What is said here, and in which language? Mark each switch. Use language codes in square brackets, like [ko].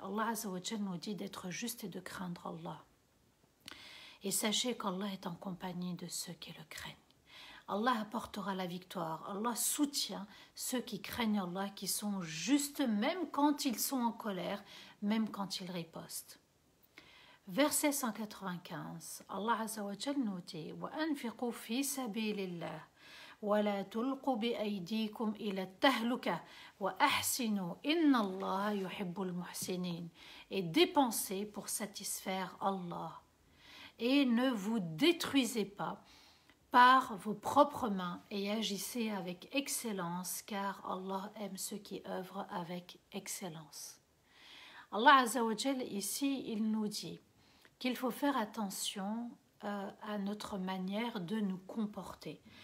[fr] Allah Azza wa Jalla nous dit d'être juste et de craindre Allah. Et sachez qu'Allah est en compagnie de ceux qui le craignent. Allah apportera la victoire. Allah soutient ceux qui craignent Allah, qui sont justes même quand ils sont en colère, même quand ils ripostent. Verset 195, Allah Azza wa Jalla nous dit [ar] وَأَنْفِقُوا فِي سَبِيلِ اللَّهِ وَلَا تُلْقُوا بِأَيْدِيكُمْ إِلَى التَّهْلُكَةِ وَأَحْسِنُوا إِنَّ اللَّهَ يُحِبُّ الْمُحْسِنِينَ. [fr] Et dépensez pour satisfaire Allah. Et ne vous détruisez pas par vos propres mains et agissez avec excellence, car Allah aime ceux qui œuvrent avec excellence. Allah Azza wa Jalla, ici, il nous dit qu'il faut faire attention à notre manière de nous comporter.